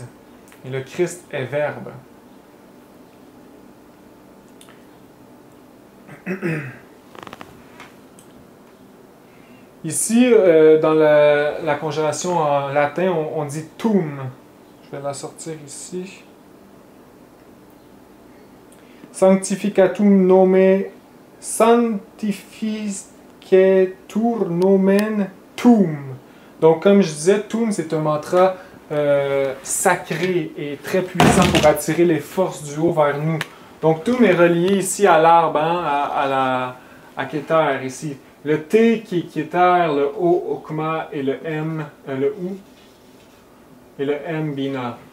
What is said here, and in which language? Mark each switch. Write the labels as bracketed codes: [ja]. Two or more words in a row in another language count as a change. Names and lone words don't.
[fr] Et le Christ est Verbe. Ici, dans la conjuration en latin, on dit tum. Je vais la sortir ici. [la] Sanctificatum nomen, sanctificetur nomen tum. [fr] Donc, comme je disais, tum, c'est un mantra sacré et très puissant pour attirer les forces du haut vers nous. Donc, tum est relié ici à l'arbre, hein, à Keter, ici. Le T qui est Keter, le O, Okma, et le M, le OU, et le M, Bina.